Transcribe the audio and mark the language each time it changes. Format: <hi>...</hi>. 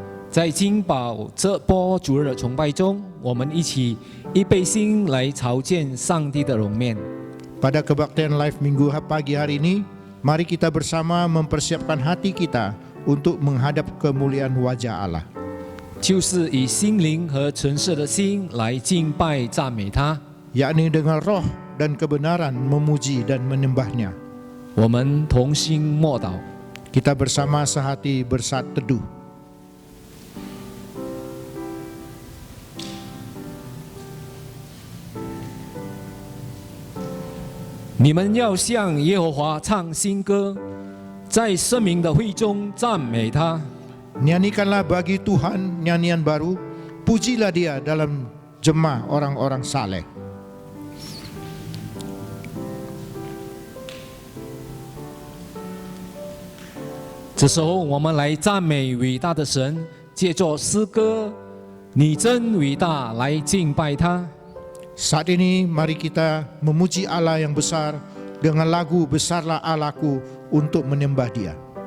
<zh>在金宝这波主日的崇拜中，我们一起预备心来朝见上帝的容面。</zh> <id>Pada kebaktian live minggu pagi hari ini, mari kita bersama mempersiapkan hati kita untuk menghadap kemuliaan wajah Allah。</id> <zh>就是以心灵和纯粹的心来敬拜赞美他。</zh> <id>yakni dengan roh dan kebenaran memuji dan menyembahnya。</id> <zh>我们同心默祷。</zh> <id>Kita bersama sehati bersat teduh。</id> <zh>你们要向耶和华唱新歌，在圣明的会中赞美他。</zh> <id>Nyanyikanlah bagi Tuhan nyanyian baru, pujilah Dia dalam jemaah orang-orang saleh。</id> <zh>这时候，我们来赞美伟大的神，借着诗歌“你真伟大”来敬拜他。</zh> <id>Saat ini mari kita memuji Allah yang besar dengan lagu Besarlah Allahku untuk menyembah Dia。</id>